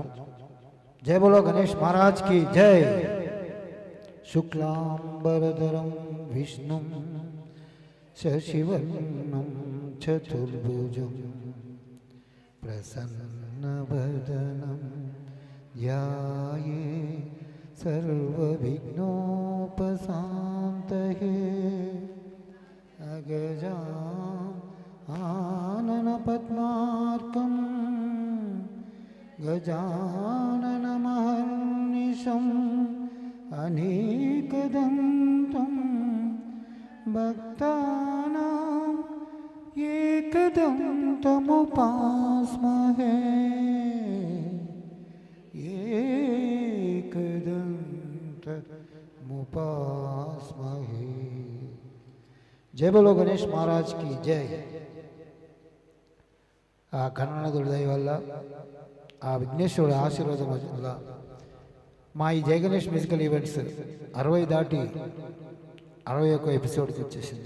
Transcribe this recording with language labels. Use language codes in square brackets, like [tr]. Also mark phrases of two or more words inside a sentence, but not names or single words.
[hi] जय बोलो गणेश महाराज की जय. [sa] శుక్లాంబరధరం విష్ణుం శశివర్ణం చతుర్భుజం ప్రసన్నవదనం ధ్యాయే सर्वविघ्नोपशान्तये आननपद्मार्कं गजाननमहर्निशम् अनेकदन्तं भक्तानाम् एकदन्तमुपास्महे. [hi] जय बोलो गणेश महाराज की जय. [te] ఆ గణనాథుడి దయ వల్ల, ఆ విఘ్నేశ్వరుడు ఆశీర్వాదం వల్ల మా ఈ జై గణేష్ [en] musical events [te] 60 దాటి 61 ఎపిసోడ్కి వచ్చేసింది.